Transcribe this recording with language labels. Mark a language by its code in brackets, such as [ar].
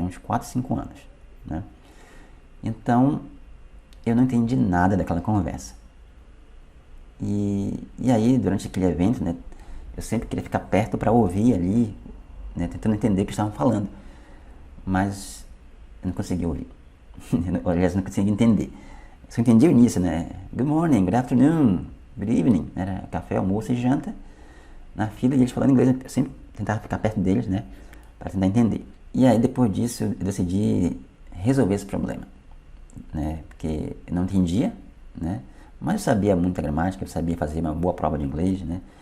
[pt] Uns 4, 5 anos, né? Então eu não entendi nada daquela conversa. E aí durante aquele evento, né? Eu sempre queria ficar perto para ouvir ali, né? Tentando entender o que estavam falando, mas eu não conseguia ouvir. Aliás, eu não conseguia entender. Eu só entendi o início, né? [en] Good morning, good afternoon, good evening. [pt] Era café, almoço e janta na fila e eles falando inglês. Eu sempre tentava ficar perto deles, né? Para tentar entender. E aí depois disso eu decidi resolver esse problema, né? Porque eu não entendia, né? Mas eu sabia muita gramática, eu sabia fazer uma boa prova de inglês, né?